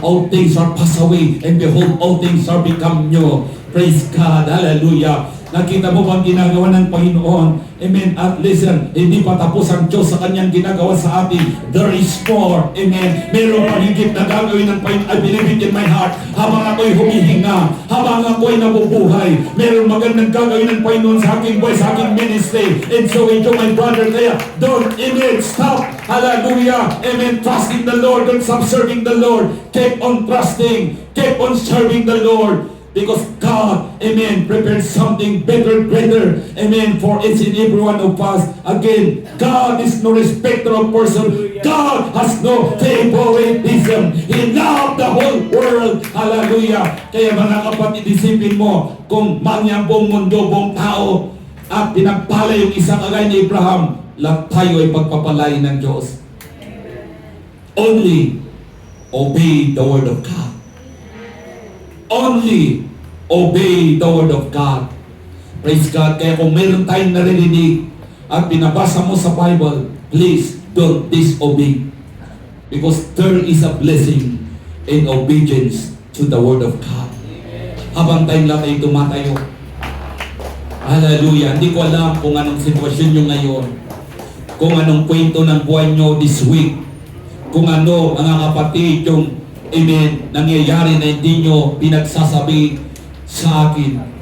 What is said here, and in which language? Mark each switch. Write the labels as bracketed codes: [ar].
[en] All things are passed away, and behold, all things are become new. Praise God, hallelujah. [tl] Nakita mo bang ginagawa ng Panginoon? Amen. At listen, hindi pa tapos ang Diyos sa kanyang ginagawa sa atin. [en] There is more. Amen. [tl] Meron pang higit na gagawin ng Panginoon. [en] I believe it in my heart. [tl] Habang ako'y humihinga, habang ako'y nabubuhay, meron magandang gagawin ng Panginoon sa aking buhay, sa aking ministry. [en] And so ito, my brother, kaya don't, amen, stop. Hallelujah. Amen. Trust in the Lord. Don't stop serving the Lord. Keep on trusting. Keep on serving the Lord. Because God, amen, prepared something better, greater, amen, for each and every one of us. Again, God is no respecter of person. God has no favoritism. He loved the whole world. Hallelujah. [tl] Kaya mga kapatid, isipin mo, kung manyang buong mundo, buong tao, at pinagpala yung isang kagaya ni Abraham, lahat tayo ay pagpapalain ng Diyos. [en] Only obey the word of God. Only obey the word of God. Praise God. [tl] Kaya kung mayroon tayong naririnig at binabasa mo sa Bible, [en] please don't disobey. Because there is a blessing in obedience to the word of God. [tl] Habang tayong lahat ay tumatayo. Hallelujah. Hindi ko alam kung anong sitwasyon nyo ngayon. Kung anong kwento ng buhay nyo this week. Kung ano, mga kapatid, yung amen, nangyayari na hindi nyo pinagsasabi sa akin.